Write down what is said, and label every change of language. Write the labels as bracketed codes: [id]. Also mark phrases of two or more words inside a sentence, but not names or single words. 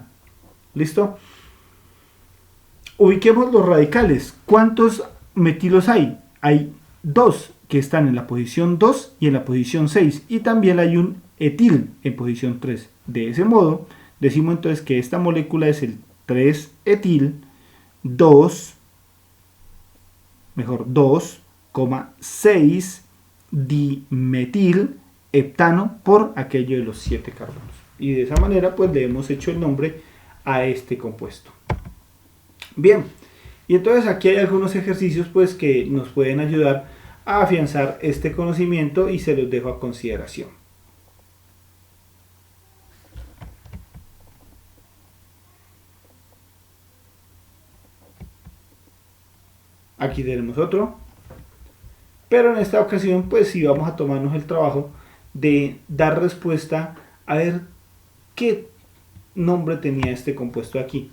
[es] ¿Listo? Ubiquemos los radicales. ¿Cuántos metilos hay? Hay 2 que están en la posición 2 y en la posición 6. Y también hay un etil en posición 3. De ese modo, decimos entonces que esta molécula es el 3-etil 2,6 dimetil heptano por aquello de los 7 carbonos. Y de esa manera pues le hemos hecho el nombre a este compuesto. Bien, y entonces aquí hay algunos ejercicios pues que nos pueden ayudar a afianzar este conocimiento y se los dejo a consideración. Aquí tenemos otro, pero en esta ocasión pues sí vamos a tomarnos el trabajo de dar respuesta a ver qué nombre tenía este compuesto aquí.